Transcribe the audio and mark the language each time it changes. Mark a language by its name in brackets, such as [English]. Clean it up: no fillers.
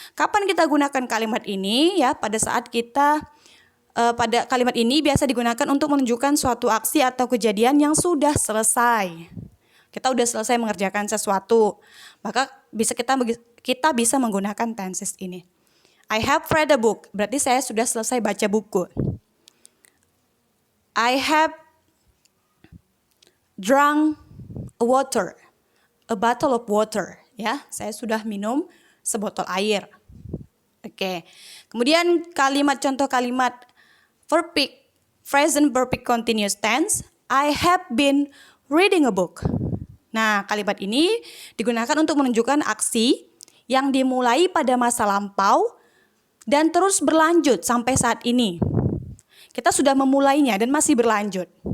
[Indonesian] Kapan kita gunakan kalimat ini? Ya, pada saat kita pada kalimat ini biasa digunakan untuk menunjukkan suatu aksi atau kejadian yang sudah selesai. Kita udah selesai mengerjakan sesuatu, maka kita bisa menggunakan tenses ini. [English] I have read a book, [Indonesian] berarti saya sudah selesai baca buku. [English] I have drunk a bottle of water. [Indonesian] Ya, saya sudah minum sebotol air. Oke. Kemudian contoh kalimat perfect, present perfect continuous tense. [English] I have been reading a book. [Indonesian] Nah, kalimat ini digunakan untuk menunjukkan aksi yang dimulai pada masa lampau dan terus berlanjut sampai saat ini. Kita sudah memulainya dan masih berlanjut.